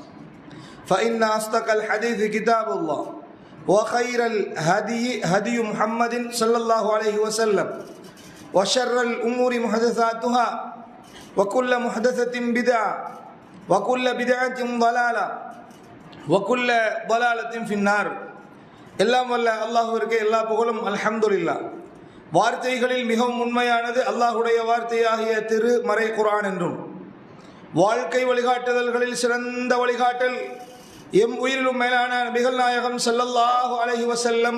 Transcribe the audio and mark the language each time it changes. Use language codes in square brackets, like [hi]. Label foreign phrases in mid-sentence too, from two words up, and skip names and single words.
[ar] فإن أصدق الحديث كتاب الله وخير الهدي هدي محمد صلى الله عليه وسلم وشر الأمور محدثاتها وكل محدثة بدعة وكل بدعة ضلالة وكل ضلالة في النار [ta] எல்லாம் வல்ல அல்லாஹ்விற்கு எல்லா புகழும் அல்ஹம்துலில்லாஹ். வார்த்தைகளில் மிகவும் உண்மையானது அல்லாஹ்வுடைய வார்த்தையாகிய திருமறை குர்ஆன் என்றும், வாழ்க்கை வழிகாட்டுதல்களில் சிறந்த வழிகாட்டல் எம் உயிரிலும் மேலான நபிகள் நாயகம் [ar] صلى الله عليه وسلم